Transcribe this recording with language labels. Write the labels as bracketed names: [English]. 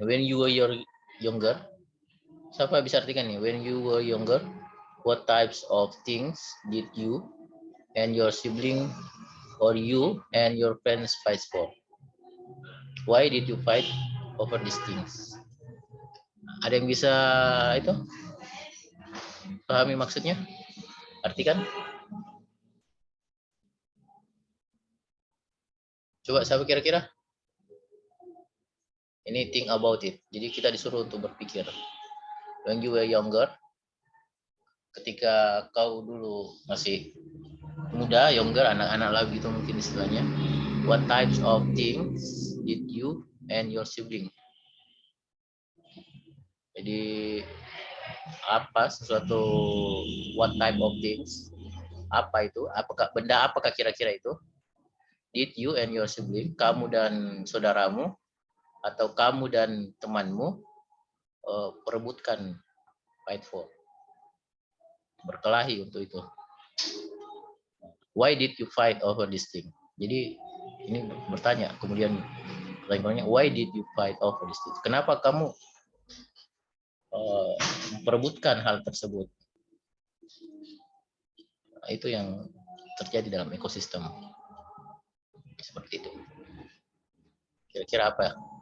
[English] When you were younger, [Indonesian] siapa bisa artikan nih? [English] When you were younger, what types of things did you and your sibling or you and your friends fight for? Why did you fight over these things? [Indonesian] Ada yang bisa itu pahami maksudnya? Artikan? Coba siapa kira-kira? Ini [English] think about it. [Indonesian] Jadi kita disuruh untuk berpikir. [English] When you were younger, [Indonesian] ketika kau dulu masih muda, younger, anak-anak lah gitu mungkin istilahnya. [English] What types of things did you and your sibling? [Indonesian] Jadi apa sesuatu, [English] what type of things? [Indonesian] Apa itu? Apakah benda apakah kira-kira itu? Did you and your sibling, kamu dan saudaramu atau kamu dan temanmu perebutkan, [English] fight for, [Indonesian] berkelahi untuk itu. [English] Why did you fight over this thing? [Indonesian] Jadi ini bertanya, kemudian Pertanyaannya, [English] why did you fight over this? [Indonesian] Kenapa kamu memperebutkan hal tersebut? Nah, itu yang terjadi dalam ekosistem seperti itu. Kira-kira apa?